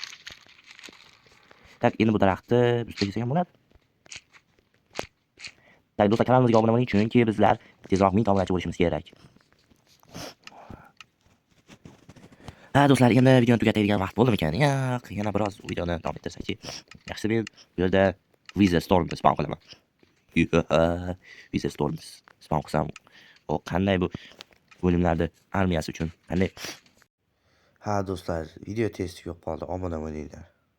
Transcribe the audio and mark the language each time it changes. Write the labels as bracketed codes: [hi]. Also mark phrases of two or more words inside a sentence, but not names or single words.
[uz] Tak, endi bu daraxtni buzib ham bo'ladi. Tak, do'stlar, kanalimizga obuna bo'ling, chunki bizlar tezroq 1000 obunachi bo'lishimiz kerak. Ha, do'stlar, endi videoni tugatadigan vaqt bo'ldimikan? Yo'q, yana biroz videoni davom ettirsakchi. Yaxshi, men bu yerda Wizard Storm spam qilaman. Wizard Storm spam qilsam, o qanday bu bo'limlarda armiyasi uchun qanday? Ha, do'stlar, video testi yo'q qoldi. Obuna bo'linglar.